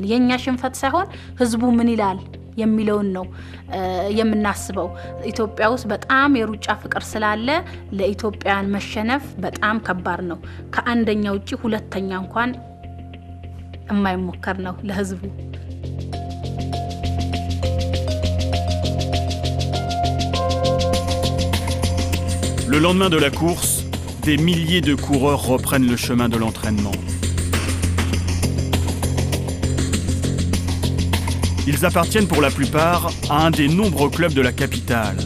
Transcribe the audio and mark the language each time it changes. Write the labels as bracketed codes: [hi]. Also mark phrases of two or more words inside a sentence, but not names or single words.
[am] የኛ ሽንፈት ሳይሆን ህዝቡ ምን ይላል የሚለውን ነው የምናስበው። ኢትዮጵያ ውስጥ በጣም የሩጫ ፍቅር ስላለ ለኢትዮጵያን መሸነፍ በጣም ከባድ ነው። ከአንደኛ ውጪ ሁለተኛ እንኳን የማይሞከር ነው ለህዝቡ። [fr] Le lendemain de la course, des milliers de coureurs reprennent le chemin de l'entraînement. Ils appartiennent pour la plupart à un des nombreux clubs de la capitale.